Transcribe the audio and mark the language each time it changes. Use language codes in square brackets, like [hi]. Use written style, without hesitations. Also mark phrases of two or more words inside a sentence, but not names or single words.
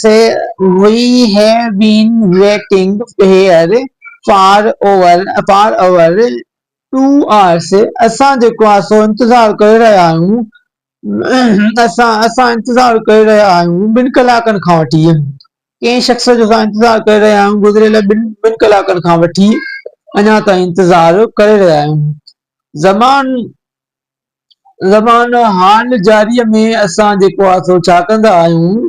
[en] We have been waiting here for over 2 hours. [sd] असां जेको आहे सो इंतज़ारु करे रहिया आहियूं। असां इंतज़ारु करे रहिया आहियूं 2 कलाकनि खां वठी। कंहिं शख़्स जो असां इंतज़ारु करे रहिया आहियूं गुज़िरियल 2 कलाकनि खां वठी अञा ताईं इंतज़ारु करे रहिया आहियूं। ज़मान हाल जारीअ में असां जेको आहे सो छा कंदा आहियूं?